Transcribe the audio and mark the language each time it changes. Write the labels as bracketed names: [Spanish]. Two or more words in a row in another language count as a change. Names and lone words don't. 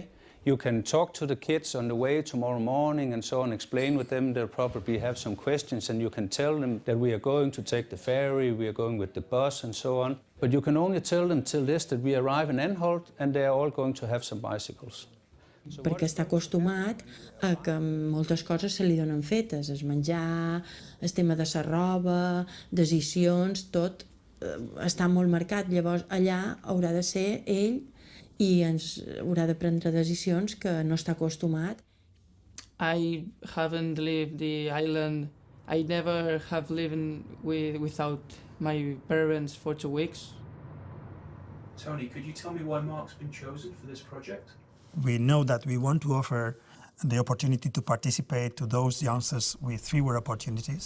[English] You can talk to the kids on the way tomorrow morning and so on, explain with them, they'll probably have some questions, and you can tell them that we are going to take the ferry, we are going with the bus and so on. But you can only tell them till this that we arrive in Anholt and they are all going to have some bicycles. [Catalan] Perquè està acostumat a que moltes coses se li donen fetes, el menjar, el tema de la roba, decisions, tot està molt marcat. Llavors allà haurà de ser ell i ens haurà de prendre decisions que no està acostumat. [English] I haven't lived the island. I never have lived without my parents for 2 weeks. Tony, could you tell me why Mark's been chosen for this project? We know that we want to offer the opportunity to participate to those youngsters with fewer opportunities.